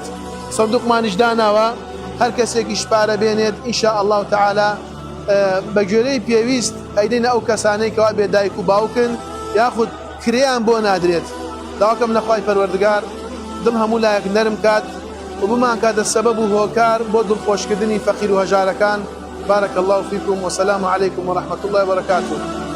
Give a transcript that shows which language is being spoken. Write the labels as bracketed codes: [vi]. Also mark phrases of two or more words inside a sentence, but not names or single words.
[ckb] سندوقمانیش داناوە، هەر کەسێکی شپارە بێنێت [ar] ئینشاء الله تعالی [ckb] بە گوێرەی پێویست ئەیدەینە ئەو کەسانەی کەوا بێدایک و باوکن یاخود کرێیان بۆ نادرێت. داواکەم لە خوای پەروەردگار دڵ هەموو لایەک نەرم کات و بمان کاتە سەبەب و هۆکار بۆ دڵخۆشکردنی فەقیر و هەژارەکان. [ar] بارك الله فيكم والسلام عليكم ورحمة الله وبركاته.